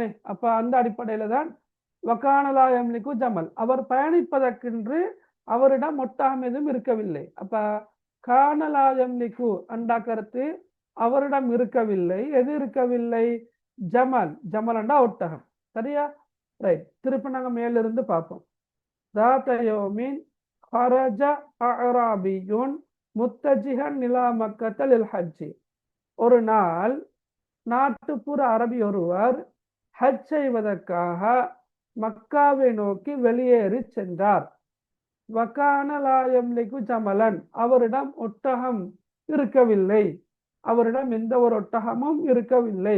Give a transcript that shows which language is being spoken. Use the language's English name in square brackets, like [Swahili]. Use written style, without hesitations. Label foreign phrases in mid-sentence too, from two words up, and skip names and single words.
[Tamil] அப்ப அந்த அடிப்படையில தான் [Arabic] وكان لا يملك جمل, [Tamil] அவர் பயணிப்பதற்கென்று அவரிடம் ஒட்டகம் எதுவும் இருக்கவில்லை. அப்ப [Arabic] كان لا يملك [Tamil] அண்டா கருத்து அவரிடம் இருக்கவில்லை. எது இருக்கவில்லை? ஜமல். ஜமல் அண்டா ஒட்டகம். சரியா? ரைட். திருப்பி நாங்க மேலிருந்து பார்ப்போம். [Arabic] ذات يوم خرج أعرابي متجها إلى مكة للحج. [Tamil] ஒரு நாள் நாட்டுப்புற அரபி ஒருவர் ஹஜ் செய்வதற்காக மக்காவை நோக்கி வெளியேறி சென்றார். [Arabic] وكان لا يملك جملا, [Tamil] அவரிடம் ஒட்டகம் இருக்கவில்லை, அவரிடம் எந்த ஒரு ஒட்டகமும் இருக்கவில்லை.